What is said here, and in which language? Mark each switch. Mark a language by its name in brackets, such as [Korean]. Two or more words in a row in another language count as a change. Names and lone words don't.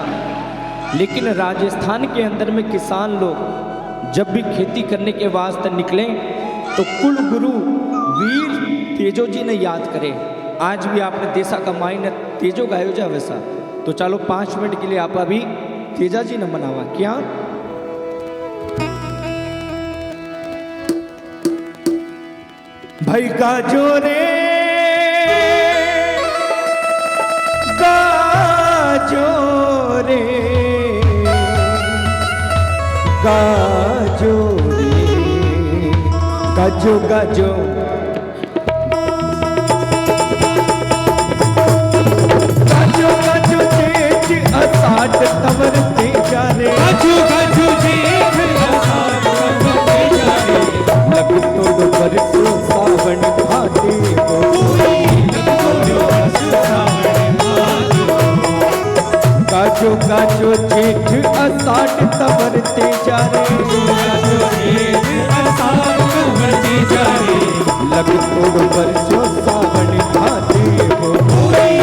[Hindi] लेकिन राजस्थान के अंदर में किसान लोग जब भी खेती करने के वास्ते निकले तो कुल गुरु वीर तेजो जी ने याद करे। [Marwari] आज भी आपने देशा का मायने तेजो गायो जा वैसा। [Hindi] तो चलो 5 मिनट के लिए आप अभी तेजा [Marwari] जी ने मनावा क्या। भाई गाजो रे गाजो रे गाजो रे गाजो गाजो गाजो गाजो जेठ अषाढ़ तवर तेजा रे गाजो गाजो जेठ अषाढ़ तवर तेजा रे लग तोड़ बरसो सावन भादे को गाजो गाजो जेठ अषाढ़ तवर तेजा रे लग तोड़ बरसो सावन भादे को